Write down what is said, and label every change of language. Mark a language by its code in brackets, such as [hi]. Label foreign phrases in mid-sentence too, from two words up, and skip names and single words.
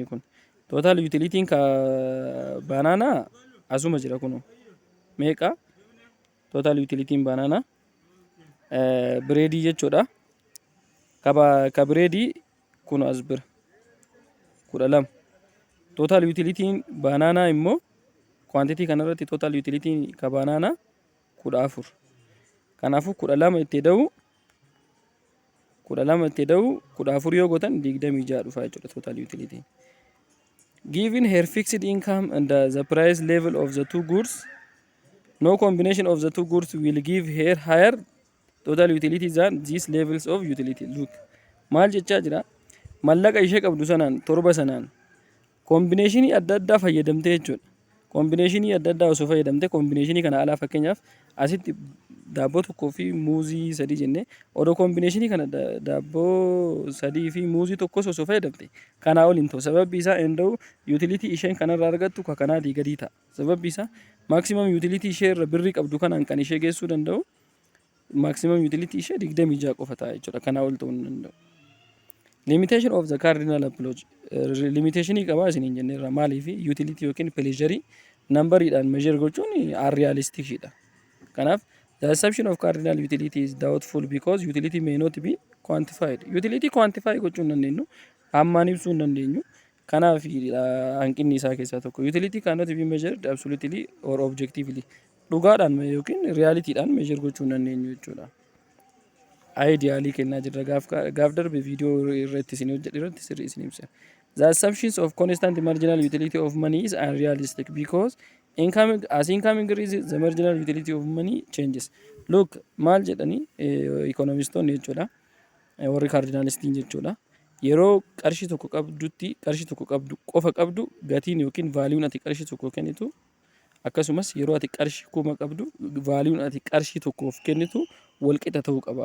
[om] kun [en] total utility [om] ka banana asuma jira kunoo meeqa [en] total utility banana [om] breedii jechuudha ka breedii kun as bira 12 [en] total utility banana [om] immoo quantity kanarratti [en] total utility [om] ka banana 14 kanaafuu 12 itti da'u 14 yoo gootan 26 dhufa jechuudha [en] total utility given her fixed income and the price level of the two goods no combination of the two goods will give her higher total utility than these levels of utility [om] look maal jechaa jira mallaqa ishee qabdu sanaan torba sanaan koombineeshinii adda addaa fayyadamtee jechuudha koombineeshinii adda addaa osoo fayyadamtee koombineeshinii kana alaa fakkeenyaaf asitti daabboo tokkoo fi muuzii sadii jennee odoo koombineeshinii kana daabboo sadii fi muuzii tokkos osoo fayyadamte kanaa ol hin ta'u sababbi isaa enda'u utility isheen kanarraa argattu ka kanaatii gadii ta'a sababbi isaa [en] maximum utility [om] ishee irra birrii qabdu kanaan kan ishee geessuu danda'u [en] maximum utility [om] ishee 26 qofa ta'a jechuudha kanaa ol ta'uu hin danda'u [en] limitation of the cardinal approach limitation [om] qaba isiniin jenneerra maaliif utility yookiin pleasure numberiidhaan measure gochuun unrealistic dha kanaaf [en] the assumption of cardinal utility is doubtful because utility may not be quantified utility quantify [om] gochuu hin dandeenyu hammaan ibsuu hin dandeenyu kanaaf hanqinni isaa keessaa tokko [en] utility cannot be measured absolutely or objectively [om] dhugaadhaan yookiin realityidhaan measure gochuu hin dandeenyu jechuudha ideally kennaa jirra gaaf darbe viidiyoo irratti isin hojjedhe sirrii isin ibsa [en] the assumptions of constant marginal utility of money is unrealistic because income increases the marginal utility of money changes [om] look maal jedhani economistonni jechuudha warri cardinalistiin jechuudha yeroo qarshii tokko qabdu qofa qabdu gatiin yookiin vaaliuun ati qarshii tokko kennitu akkasumas yeroo ati qarshii 1000 qabdu vaaliyuun ati qarshii tokkoof kennitu wal qixa ta'uu qaba.